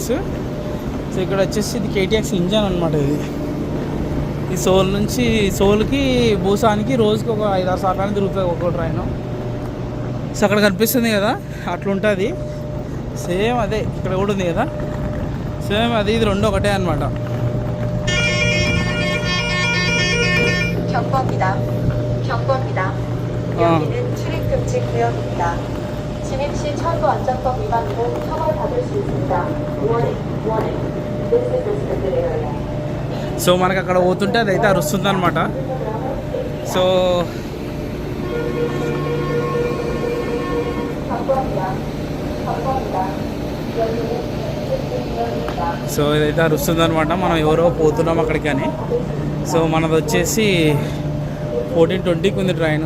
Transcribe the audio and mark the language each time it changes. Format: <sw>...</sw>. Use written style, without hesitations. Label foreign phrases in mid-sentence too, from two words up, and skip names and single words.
<te>సో ఇక్కడ వచ్చేసి ఇది KTX ఇంజన్ అనమాట. ఇది ఈ సోల్ నుంచి సోల్కి భూసానికి రోజుకి ఒక 5-6 సార్లు తిరుగుతుంది ఒక్కో ట్రైన్. సో అక్కడ కనిపిస్తుంది కదా అట్లుంటుంది. సేమ్ అదే ఇక్కడ కూడా ఉంది కదా, సేమ్ అది ఇది రెండు ఒకటే అనమాట.</te> <ko>여기는 출입금지 구역입니다. 진입 시 철도 안전법 위반으로 처벌받을 수 있습니다.</ko> <en>Warning. This is restricted area.</en> <te>సో మనకి అక్కడ పోతుంటే అదైతే అరుస్తుంది అనమాట. సో సో ఇదైతే అరుస్తుంది అనమాట. మనం ఎవరో పోతున్నాం అక్కడికి అని. సో మనది వచ్చేసి 14:20కి ఉంది ట్రైను.</te>